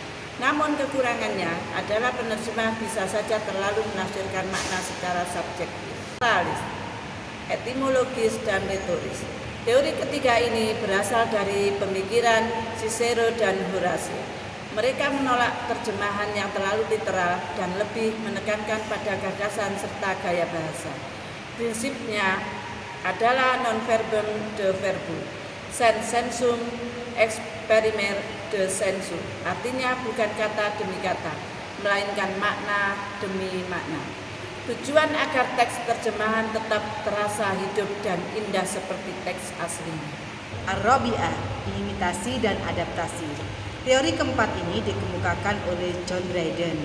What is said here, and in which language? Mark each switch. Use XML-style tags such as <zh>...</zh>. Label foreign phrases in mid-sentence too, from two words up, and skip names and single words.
<id>Namun kekurangannya adalah penerjemah bisa saja terlalu menafsirkan makna secara subjektif, etimologis, dan retoris. Teori ketiga ini berasal dari pemikiran Cicero dan Horace. Mereka menolak terjemahan yang terlalu literal dan lebih menekankan pada gagasan serta gaya bahasa.</id> <la>Prinsipnya adalah non verbum de verbo, sensum exprimer de sensu,</la> <id>artinya bukan kata demi kata, melainkan makna demi makna. Tujuan agar teks terjemahan tetap terasa hidup dan indah seperti teks aslinya. Ar-Rabi'ah, imitasi dan adaptasi. Teori keempat ini dikemukakan oleh John Dryden.</id>